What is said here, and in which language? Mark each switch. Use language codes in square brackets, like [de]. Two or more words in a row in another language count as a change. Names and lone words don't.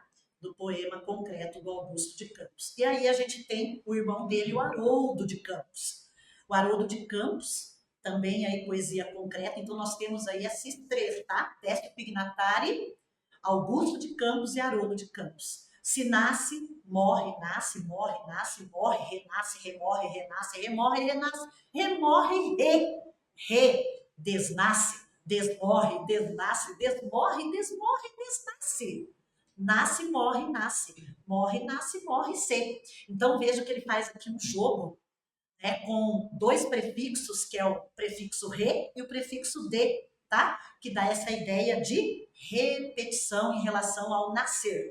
[pt] Do poema concreto do Augusto de Campos. E aí a gente tem o irmão dele, o Haroldo de Campos. O Haroldo de Campos, também aí poesia concreta, então nós temos aí esses três, tá? Décio Pignatari, Augusto de Campos e Haroldo de Campos. Se nasce, morre, nasce, morre, nasce, morre, renasce, remorre, renasce, remorre, renasce, remorre, desnasce, desmorre, desnasce, desmorre, desmorre, desnasce. Nasce, morre, nasce. Morre, nasce, morre, se. Então veja que ele faz aqui um jogo, né, com dois prefixos, que é o prefixo re e o prefixo de, tá? Que dá essa ideia de repetição em relação ao nascer.